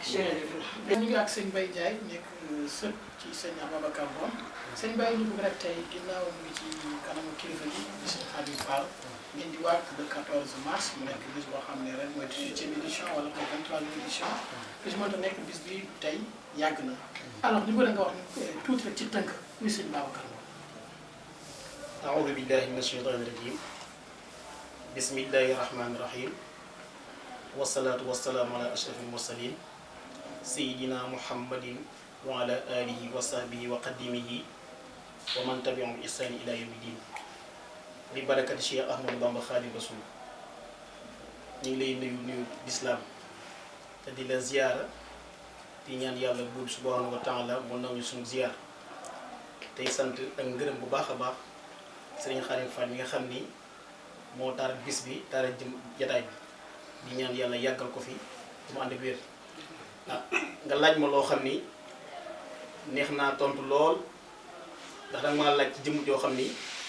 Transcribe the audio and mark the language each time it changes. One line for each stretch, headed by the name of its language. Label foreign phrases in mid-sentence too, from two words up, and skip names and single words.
Wolof: ñu ngi ak sëñ Baye Ndiaye nekk sët ci sëñ Ababacar Ngom sëñ Baye ñu bëgg rek tey ginnaaw mu ngi ci kanamu kilifa gi di sëñ Khadim Fall ngeen di waat le 14 mars mu nekk bis boo xam ne ren mooy 18e édition wala mooy 23e édition bis moo tax nekk bis bi tey yàgg na alors ñu bëgg nga wax ni tuuti rek ci tënk muy sëñ Babacar Ngom.
Arabic: أعوذ بالله من الشيطان الرجيم بسم الله الرحمن الرحيم والصلاة والسلام على أشرف المرسلين سيدنا محمد وعلى آله وصحبه وقدمه ومن تبعهم بإحسان إلى يوم الدين ببركة الشيخ أحمد بامبا خادم رسول
Wolof: ñu ngi lay nuyu l'islam te di la ziyaara di ñaan yàlla buur
Arabic: سبحانه وتعالى
Wolof: mu nangu suñu ziyaar tey sant ak ngërëm bu baax a baax Sëriñ Khadim Fall mi nga xam ni moo taar bis bi taara jëm jataay bi di ñaan yàlla yàggal ko fi mu ànd ak wér nga laaj ma loo xam ni neex naa tontu lool ndax danga maa laaj ci jëmm joo xam ni